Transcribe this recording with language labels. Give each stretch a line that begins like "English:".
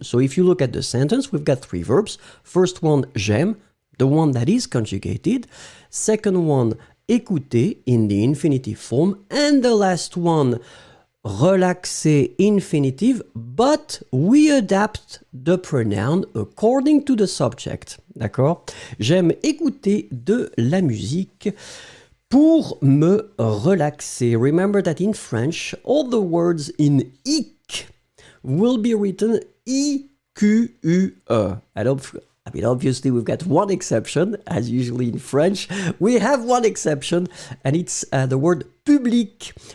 English: So if you look at the sentence, we've got three verbs. First one, j'aime, the one that is conjugated. Second one, écouter in the infinitive form. And the last one, relaxer infinitive, but we adapt the pronoun according to the subject.
French: D'accord? J'aime écouter de la musique pour me relaxer.
English: Remember that in French, all the words in ic will be written I-Q-U-E. I mean, obviously, we've got one exception, as usually in French. We have one exception, and it's the word public.